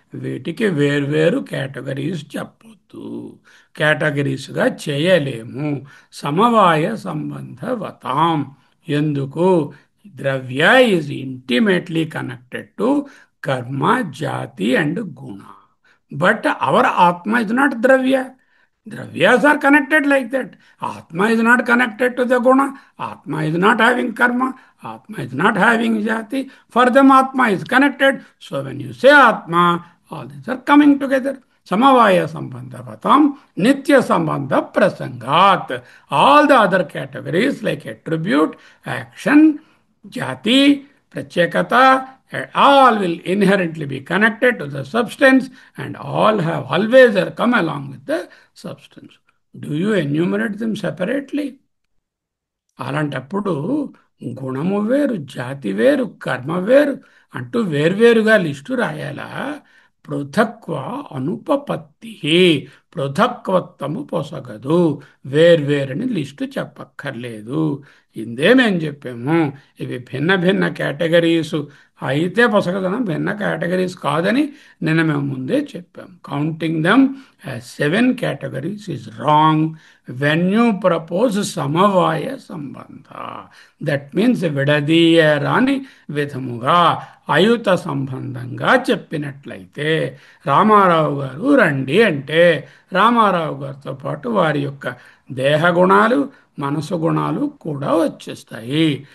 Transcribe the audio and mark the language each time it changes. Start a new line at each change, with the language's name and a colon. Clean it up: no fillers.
Telugu: వీటికి వేర్వేరు కేటగిరీస్ చెప్పొద్దు, కేటగిరీస్గా చేయలేము. సమవాయ సంబంధవతాం. ఎందుకు?
English: Dravya is intimately connected to karma, jati and guna. But our atma is not dravya. Dravyas are connected like that. Atma is not connected to the guna. Atma is not having karma. Atma is not having jati. For them, Atma is connected. So when you say Atma, all these are coming together.
Sanskrit: Samavaya sambandhavatam, nitya sambandha prasangat.
English: All the other categories like attribute, action, jati, pratyekata, all will inherently be connected to the substance and all have always come along with the substance. Do you enumerate them separately?
Telugu: అలాంటప్పుడు గుణము వేరు, జాతి వేరు, కర్మ వేరు అంటూ వేర్వేరుగా list రాయాలా? పృథక్వ అనుపపత్తి, పృథక్వత్వము పొసగదు. వేర్వేరని list చెప్పక్కర్లేదు. ఇందేమేం చెప్పాము? ఇవి భిన్న భిన్న కేటగిరీసు అయితే పొసగదనం, భిన్న కేటగిరీస్ కాదని నిన్న మేము ముందే చెప్పాం.
English: Counting them as 7 categories is wrong when you propose samavaya sambandha. That means
Telugu: విడదీయరాని విధముగా అయుత సంబంధంగా చెప్పినట్లయితే రామారావు గారు రండి అంటే రామారావు గారితో పాటు వారి యొక్క దేహగుణాలు, మనసు గుణాలు కూడా వచ్చేస్తాయి.